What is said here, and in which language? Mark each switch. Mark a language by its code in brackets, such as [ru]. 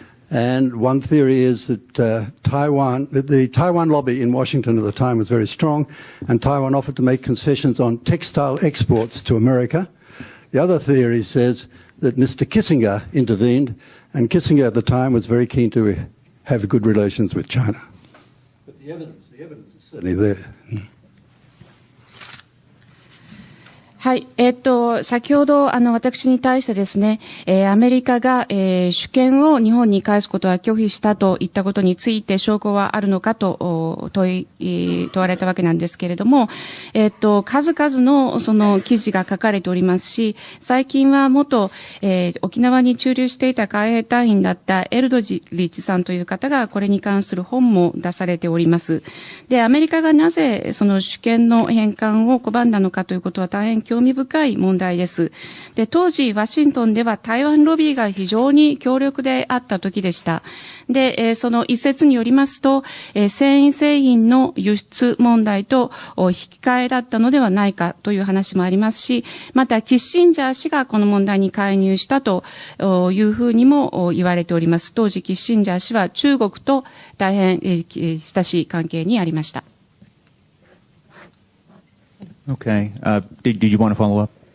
[en] And one theory is that the Taiwan lobby in Washington at the time was very strong, and Taiwan offered to make concessions on textile exports to America. The other theory says that Mr. Kissinger intervened, and Kissinger at the time was very keen to have good relations with China. But the evidence is certainly there. [ja] はい。先ほど、私に対してですね、アメリカが、主権を日本に返すことは拒否したといったことについて証拠はあるのかと問われたわけなんですけれども、数々のその記事が書かれておりますし、最近は元、沖縄に駐留していた海兵隊員だったエルドリッチさんという方がこれに関する本も出されております。で、アメリカがなぜその主権の返還を拒んだのかということは大変興味深い問題です。で、当時ワシントンでは台湾ロビーが非常に強力であった時でした。で、その一説によりますと、繊維製品の輸出問題と引き換えだったのではないかという話もありますし、またキッシンジャー氏がこの問題に介入したというふうにも言われております。当時キッシンジャー氏は中国と大変親しい関係にありました。 [en] Okay. Did you want to follow up?